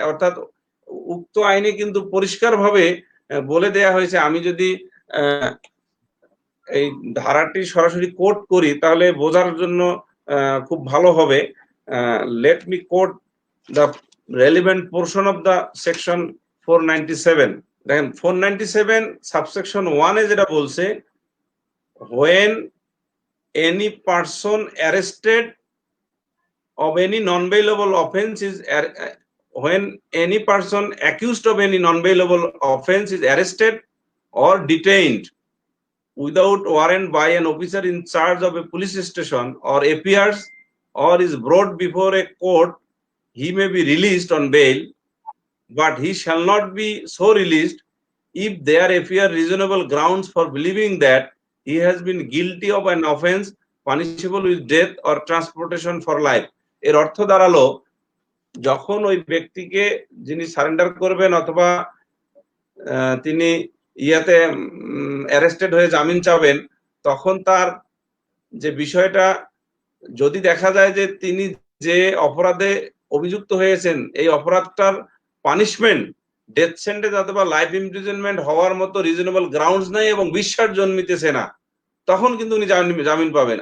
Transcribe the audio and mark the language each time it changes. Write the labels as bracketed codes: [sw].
[bn] অর্থাৎ উক্ত আইনে কিন্তু পরিষ্কারভাবে বলে দেয়া হয়েছে, আমি যদি এই ধারাটি সরাসরি কোট করি তাহলে বোঝার জন্য খুব ভালো হবে। [en] Let me quote the relevant portion of the section 497। [bn] দেখেন, 497 সাবসেকশন 1 এ যেটা বলছে, [en] when any person arrested of any non-bailable offense is when any person accused of any non-bailable offense is arrested or detained without warrant by an officer in charge of a police station or appears or is brought before a court, he may be released on bail, but he shall not be so released if there appear reasonable grounds for believing that he has been guilty of an offense punishable with death or transportation for life. [bn] এর অর্থ দাঁড়ালো, যখন ওই ব্যক্তিকে যিনি surrender করবেন অথবা তিনি ইয়াতে অ্যারেস্টেড হয়ে জামিন চাবেন, তখন তার যে বিষয়টা যদি দেখা যায় যে তিনি যে অপরাধে অভিযুক্ত হয়েছেন এই অপরাধটার পানিশমেন্ট ডেথ সেন্টেন্স অথবা লাইফ ইমপ্রিজনমেন্ট হওয়ার মতো রিজনেবল গ্রাউন্ডস নাই এবং বিশ্বাস জন্মিতেছে না, তখন কিন্তু উনি জামিন পাবেন।